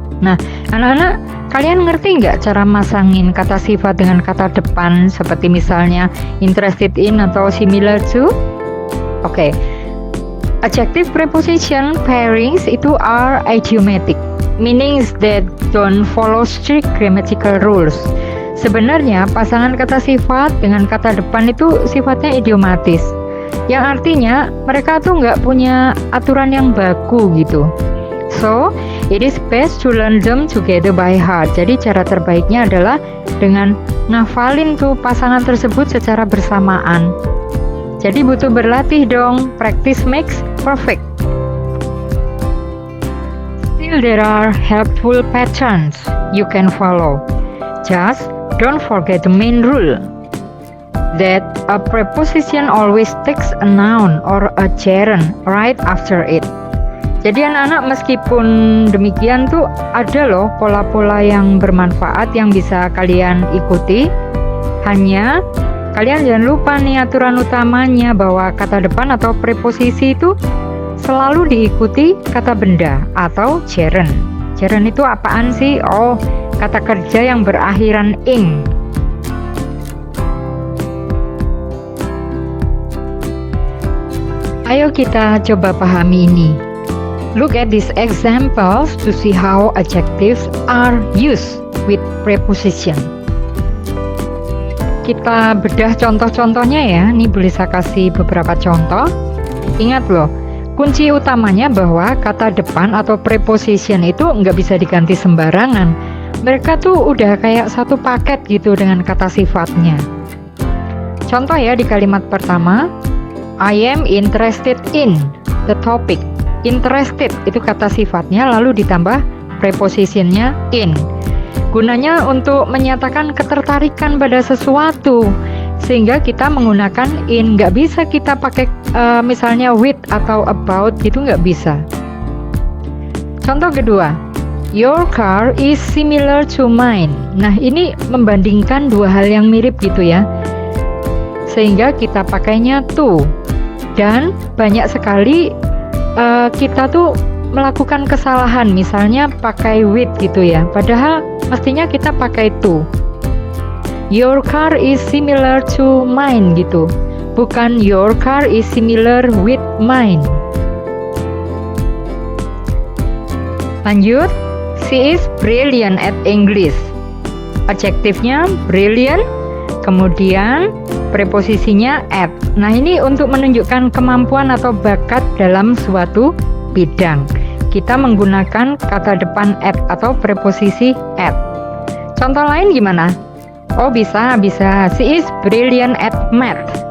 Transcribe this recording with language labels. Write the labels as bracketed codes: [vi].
[id] Nah, anak-anak, kalian ngerti nggak cara masangin kata sifat dengan kata depan seperti misalnya interested in atau similar to? Oke. [en] Adjective preposition pairings itu are idiomatic, meaning that don't follow strict grammatical rules. [id] Sebenarnya pasangan kata sifat dengan kata depan itu sifatnya idiomatis, yang artinya mereka tuh nggak punya aturan yang baku gitu. [en] So, it is best to learn them together by heart. [id] Jadi cara terbaiknya adalah dengan ngafalin tuh pasangan tersebut secara bersamaan. Jadi butuh berlatih dong, [en] practice makes perfect. Still there are helpful patterns you can follow. Just don't forget the main rule, that a preposition always takes a noun or a gerund right after it. [id] Jadi anak-anak, meskipun demikian tuh ada loh pola-pola yang bermanfaat yang bisa kalian ikuti. Hanya kalian jangan lupa nih aturan utamanya bahwa kata depan atau preposisi itu selalu diikuti kata benda atau gerund. Gerund itu apaan sih? Oh, kata kerja yang berakhiran ing. Ayo kita coba pahami ini. [en] Look at these examples to see how adjectives are used with preposition. [id] Kita bedah contoh-contohnya ya. Ini Bulisa kasih beberapa contoh. Ingat loh, kunci utamanya bahwa kata depan atau preposition itu nggak bisa diganti sembarangan. Mereka tuh udah kayak satu paket gitu dengan kata sifatnya. Contoh ya di kalimat pertama, [en] I am interested in the topic. [id] Interested itu kata sifatnya, lalu ditambah prepositionnya in. Gunanya untuk menyatakan ketertarikan pada sesuatu, sehingga kita menggunakan in. Nggak bisa kita pakai misalnya with atau about gitu, nggak bisa. Contoh kedua, [en] your car is similar to mine. [id] Nah, ini membandingkan dua hal yang mirip gitu ya, sehingga kita pakainya to. Dan banyak sekali kita tuh melakukan kesalahan, misalnya pakai with gitu ya, padahal mestinya kita pakai to. [en] Your car is similar to mine [id] gitu, bukan [en] your car is similar with mine. Lanjut, she is brilliant at English. [id] Adjektifnya brilliant, kemudian preposisinya at. Nah, ini untuk menunjukkan kemampuan atau bakat dalam suatu bidang. Kita menggunakan kata depan at atau preposisi at. Contoh lain gimana? Oh, bisa. [en] She is brilliant at math.